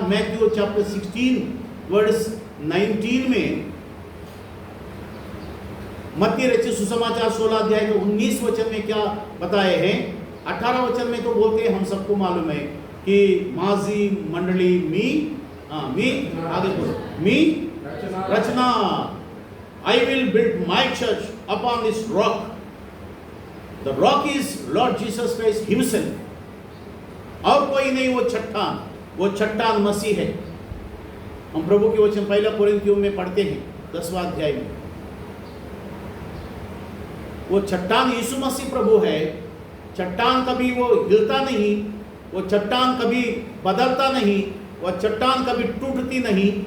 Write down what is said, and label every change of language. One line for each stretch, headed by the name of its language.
Hindi: Matthew chapter 16 verse 19 में, मत्ती रचित सुसमाचार 16 अध्याय के 19 वचन में क्या बताए हैं? 18 वचन में तो बोलते हैं, हम सबको मालूम है कि माजी मंडली मी आगे बोलो, मी रचना,
English: I will build my church upon this rock. The rock is Lord Jesus Christ himself.
Hindi: और कोई नहीं, वो चट्टान मसीह है। हम प्रभु के वचन पहला कोरिन्थियों में पढ़ते हैं 10वां अध्याय में। वो चट्टान यीशु मसीह प्रभु है। चट्टान कभी वो हिलता नहीं, वो चट्टान कभी बदलता नहीं, वो चट्टान कभी टूटती नहीं।